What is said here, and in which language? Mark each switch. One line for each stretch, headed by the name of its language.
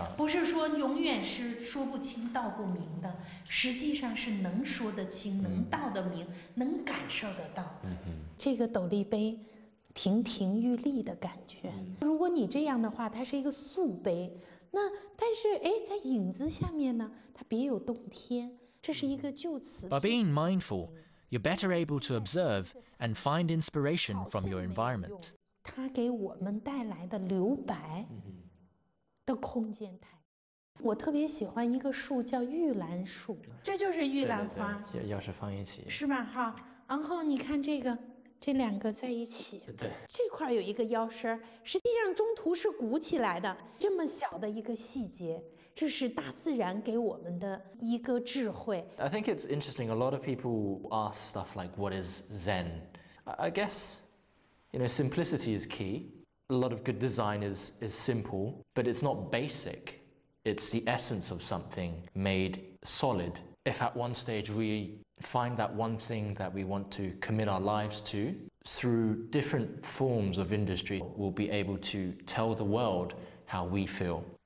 Chinese: 不是说永远是说不清道不明的，实际上是能说得清，能道得明，能感受得到。这个斗笠碑亭亭玉立的感觉。如果你这样的话，它是一个素碑，那但是在影子下面呢，它别有洞天。这是一个就此。
English: By being mindful, you're better able to observe and find inspiration from your environment.
Chinese: 它给我们带来的留白的空间太。我特别喜欢一个树叫玉兰树，这就是玉兰花，要是放一起，是吧？哈，然后你看这两个在一起，对，这块有一个腰身，实际上中途是鼓起来的，这么小的一个细节，这是大自然给我们的一个智慧。
English: I think it's interesting. A lot of people ask stuff like, "What is Zen?" I guess, simplicity is key. A lot of good design is simple, but it's not basic. It's the essence of something made solid. If at one stage we find that one thing that we want to commit our lives to, through different forms of industry, we'll be able to tell the world how we feel.